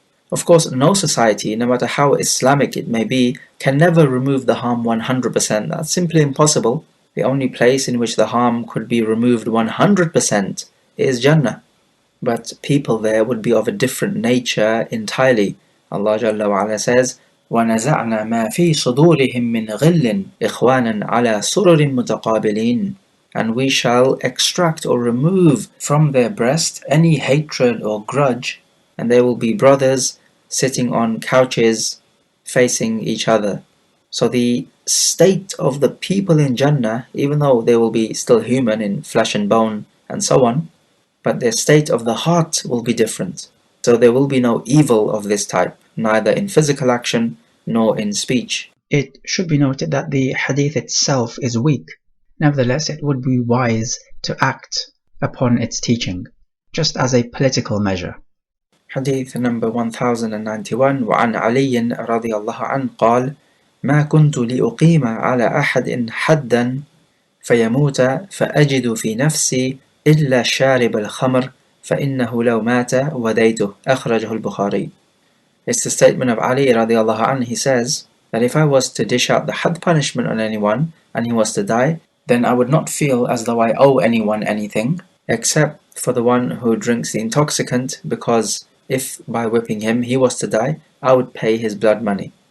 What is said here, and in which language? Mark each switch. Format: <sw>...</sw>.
<en>Of course, no society, no matter how Islamic it may be, can never remove the harm 100%. That's simply impossible. The only place in which the harm could be removed 100% is Jannah. But people there would be of a different nature entirely.</en> <ar>Allah Jalla wa Ala says, وَنَزَعْنَا مَا فِي صُدُورِهِم مِّنْ غِلٍّ إِخْوَانًا عَلَى سُرُرٍ مُتَقَابِلِينَ.</ar> <en>And we shall extract or remove from their breast any hatred or grudge, and they will be brothers sitting on couches facing each other. So the state of the people in Jannah, even though they will be still human in flesh and bone and so on, but their state of the heart will be different. So there will be no evil of this type, neither in physical action nor in speech. It should be noted that the hadith itself is weak. Nevertheless, it would be wise to act upon its teaching, just as a political measure. Hadith number 1091.</en> <ar>وعن علي رضي الله عنه قال: ما كنت لأقيم على أحد حدا فيموت فأجد في نفسي إلا شارب الخمر فإنه لو مات وديته. أخرجه البخاري.</ar> <en>It's the statement of Ali radiallahu anhu. He says that if I was to dish out the had punishment on anyone and he was to die, then I would not feel as though I owe anyone anything except for the one who drinks the intoxicant, because if by whipping him he was to die, I would pay his blood money.</en>